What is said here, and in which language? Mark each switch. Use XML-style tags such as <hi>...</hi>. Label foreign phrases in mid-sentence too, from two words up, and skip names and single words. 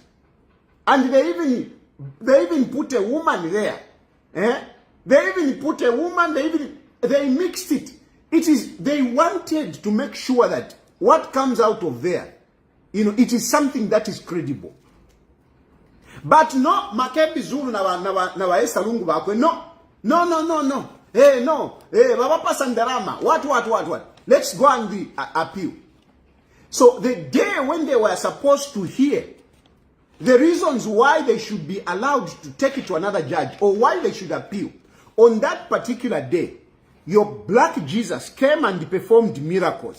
<en>And they even put a woman there. They even put a woman, they mixed it. They wanted to make sure that what comes out of there, it is something that is credible. But no, Makebi Zulu na Esther Lungu bakwe, no. No. Baba Pasandarama, what? Let's go on the appeal. So the day when they were supposed to hear the reasons why they should be allowed to take it to another judge or why they should appeal, on that particular day, your black Jesus came and performed miracles.</en>